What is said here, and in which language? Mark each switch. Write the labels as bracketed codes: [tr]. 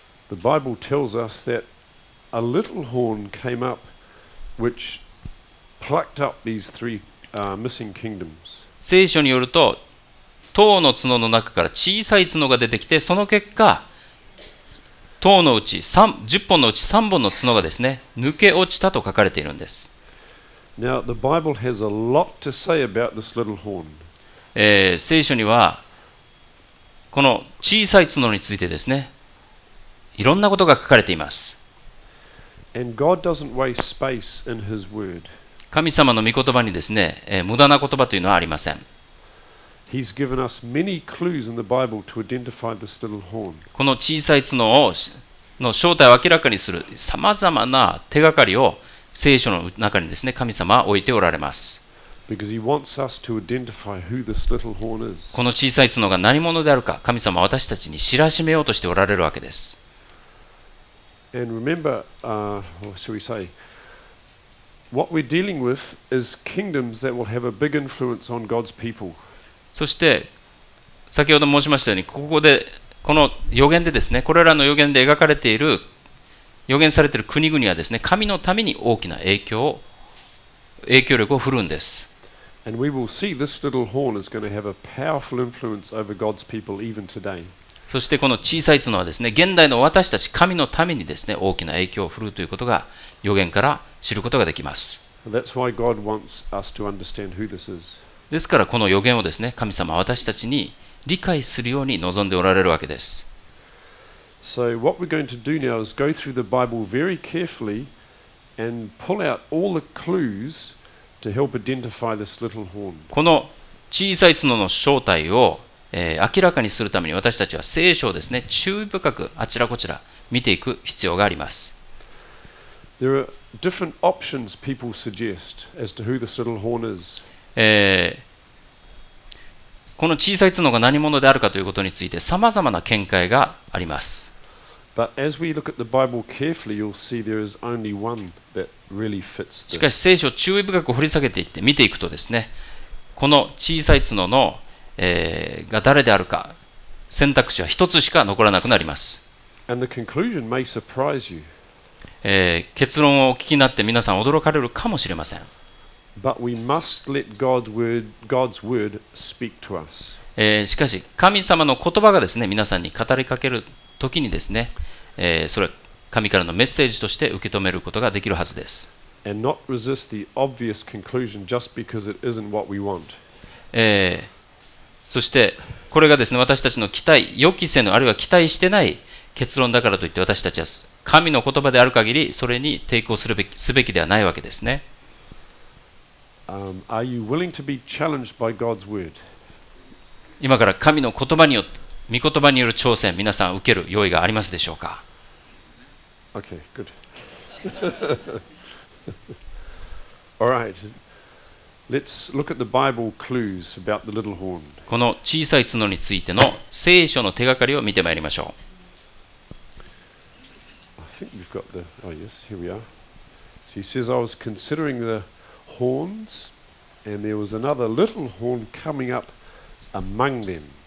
[en] The Bible tells us that a little horn came up which plucked up these 3 missing kingdoms. [ja] 聖書によると、10の角の中から小さい角が出てきて、その結果、10のうち10本のうち3本の角がですね、抜け落ちたと書かれているんです。 [en] Now, the Bible has a lot to say about this little horn. [ja] 聖書にはこの小さい角についてですね、いろんなことが書かれています。 [en] And God doesn't waste space in His word. [ja] 神様の御言葉にですね、無駄な言葉というのはありません。 [en] He's given us many clues in the Bible to identify this little horn. [ja] この小さい角の正体を明らかにするさまざまな手がかりを聖書の中にですね、神様は置いておられます。 [en] Because he wants us to identify who this little horn is. [ja] この小さい角が何者であるか、神様は私たちに知らしめようとしておられるわけです。 [en] And remember, what shall we say? What we're dealing with is kingdoms that will have a big influence on God's people. [ja] そして先ほど申しましたように、ここでこの預言でですね、これらの預言で描かれている、預言されている国々はですね、神のために大きな影響力を振るんです。 [en] And we will see this little horn is going to have a powerful influence over God's people even today. [ja] そしてこの小さい角はですね、現代の私たち神のためにですね、大きな影響を振るうということが預言から知ることができます。 [en] That's why God wants us to understand who this is. [ja] ですからこの預言をですね、神様は私たちに理解するように望んでおられるわけです。 [en] So what we're going to do now is go through the Bible very carefully and pull out all the clues to help identify this little horn. [ja] この小さい角の正体を明らかにするために私たちは聖書をですね、注意深くあちらこちら見ていく必要があります。 [en] There are different options people suggest as to who this little horn is. [ja] この小さい角が何者であるかということについて様々な見解があります。 [en] But as we look at the Bible carefully, you'll see there is only one that really fits [ja] しか [en] this. [ja] し聖書を注意深く掘り下げていって見ていくとですね、この小さい角の、が誰であるか選択肢は一つしか残らなくなります。 [en] And the conclusion may surprise you. [ja] 結論をお聞きになって皆さん驚かれるかもしれません。 [en] But we must let God's word speak to us. [ja] しかし神様の言葉がですね、皆さんに語りかけるときにですね、それは神からのメッセージとして受け止めることができるはずです。 [en] And not resist the obvious conclusion just because it isn't what we want. [ja] そしてこれがですね、私たちの期待、予期せぬあるいは期待してない結論だからといって私たちは神の言葉である限りそれに抵抗すべきではないわけですね。 [en] Are you willing to be challenged by God's word? [ja] 今から神の言葉によって、御言葉による挑戦、皆さん受ける用意がありますでしょうか？ [en] Okay, good. All right. Let's look at the Bible clues about the little horn. [ja] この小さい角についての聖書の手がかりを見てまいりましょう。 [en] I think we've got the. Oh yes, here we are. So he says, I was considering the horns, and there was another little horn coming up among them.